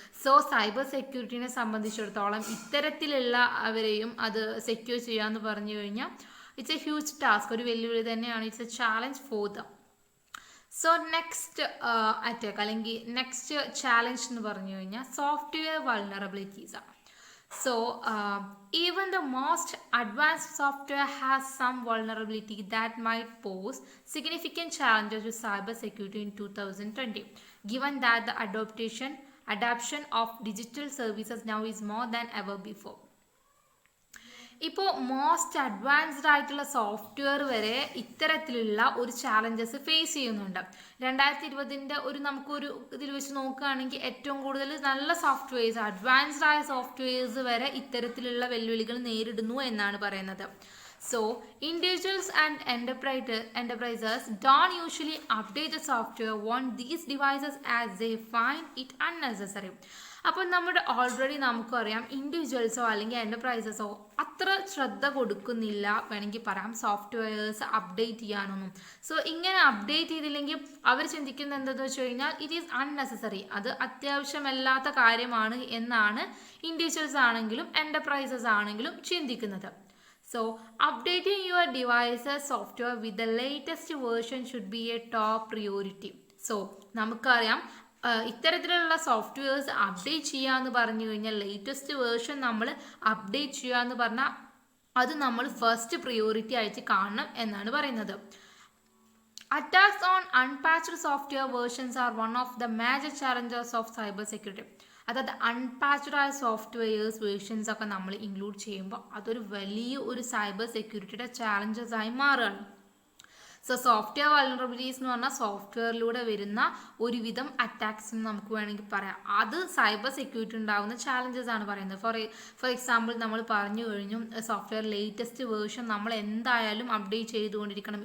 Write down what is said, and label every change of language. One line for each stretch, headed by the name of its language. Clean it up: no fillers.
Malayalam: So cyber സെക്യൂരിറ്റിനെ സംബന്ധിച്ചിടത്തോളം ഇത്തരത്തിലുള്ള അവരെയും അത് സെക്യൂർ ചെയ്യുക എന്ന് പറഞ്ഞു കഴിഞ്ഞാൽ
English: it's a huge task,
Malayalam: ഒരു വെല്ലുവിളി തന്നെയാണ്.
English: It's a challenge for them.
Malayalam: So next attack അല്ലെങ്കിൽ നെക്സ്റ്റ് ചാലഞ്ച് എന്ന് പറഞ്ഞു കഴിഞ്ഞാൽ സോഫ്റ്റ്വെയർ വൾണറബിലിറ്റീസ് ആണ്.
English: So, even the most advanced software has some vulnerability that might pose significant challenges to cybersecurity in 2020, given that the adoption of digital services now is more than ever before.
Malayalam: ഇപ്പോൾ most advanced ആയിട്ടുള്ള software വരെ ഇത്തരത്തിലുള്ള ഒരു challenges face ചെയ്യുന്നുണ്ട്. 2020 ഒരു നമുക്കൊരു ഇതിൽ വെച്ച് നോക്കുകയാണെങ്കിൽ ഏറ്റവും കൂടുതൽ നല്ല സോഫ്റ്റ്വെയർസ്, അഡ്വാൻസ്ഡ് ആയ സോഫ്റ്റ്വെയർസ് വരെ ഇത്തരത്തിലുള്ള വെല്ലുവിളികൾ നേരിടുന്നു എന്നാണ് പറയുന്നത്.
English: So individuals and enterprises don't usually update the software on these devices as they find it unnecessary.
Malayalam: അപ്പോൾ നമ്മുടെ ഓൾറെഡി നമുക്കറിയാം ഇൻഡിവിജ്വൽസോ അല്ലെങ്കിൽ എൻ്റർപ്രൈസസോ അത്ര ശ്രദ്ധ കൊടുക്കുന്നില്ല വേണമെങ്കിൽ പറയാം സോഫ്റ്റ്വെയർസ് അപ്ഡേറ്റ് ചെയ്യാനൊന്നും. സോ ഇങ്ങനെ അപ്ഡേറ്റ് ചെയ്തില്ലെങ്കിൽ അവർ ചിന്തിക്കുന്നത് എന്താണെന്ന് വെച്ച് കഴിഞ്ഞാൽ ഇറ്റ് ഈസ് അൺനെസസറി, അത് അത്യാവശ്യമല്ലാത്ത കാര്യമാണ് എന്നാണ് ഇൻഡിവിജ്വൽസ് ആണെങ്കിലും എൻ്റർപ്രൈസസ് ആണെങ്കിലും ചിന്തിക്കുന്നത്.
English: So updating your device's software with the latest version should be a top priority.
Malayalam: So നമുക്കറിയാം ഇത്തരത്തിലുള്ള സോഫ്റ്റ്വെയർസ് അപ്ഡേറ്റ് ചെയ്യുക എന്ന് പറഞ്ഞു കഴിഞ്ഞാൽ ലേറ്റസ്റ്റ് വേർഷൻ നമ്മൾ അപ്ഡേറ്റ് ചെയ്യുക എന്ന് പറഞ്ഞാൽ അത് നമ്മൾ ഫസ്റ്റ് പ്രിയോറിറ്റി ആയിട്ട് കാണണം എന്നാണ് പറയുന്നത്.
English: Attacks on unpatched software versions are one of the major challenges of cyber security.
Malayalam: അതായത് അൺപാച്ച്ഡ് ആയ സോഫ്റ്റ്വെയർസ് വേർഷൻസ് ഒക്കെ നമ്മൾ ഇൻക്ലൂഡ് ചെയ്യുമ്പോൾ അതൊരു വലിയ ഒരു സൈബർ സെക്യൂരിറ്റിയുടെ ചാലഞ്ചസ് ആയി മാറുകയാണ്. സോ സോഫ്റ്റ്വെയർ വൾനറബിലിറ്റീസ് എന്ന് പറഞ്ഞാൽ സോഫ്റ്റ്വെയറിലൂടെ വരുന്ന ഒരുവിധം അറ്റാക്സ് എന്ന് നമുക്ക് വേണമെങ്കിൽ പറയാം. അത് സൈബർ സെക്യൂരിറ്റി ഉണ്ടാകുന്ന ചാലഞ്ചസ് ആണ് പറയുന്നത്. ഫോർ എക്സാമ്പിൾ നമ്മൾ പറഞ്ഞു കഴിഞ്ഞു സോഫ്റ്റ്വെയർ ലേറ്റസ്റ്റ് വേർഷൻ നമ്മൾ എന്തായാലും അപ്ഡേറ്റ് ചെയ്തുകൊണ്ടിരിക്കണം.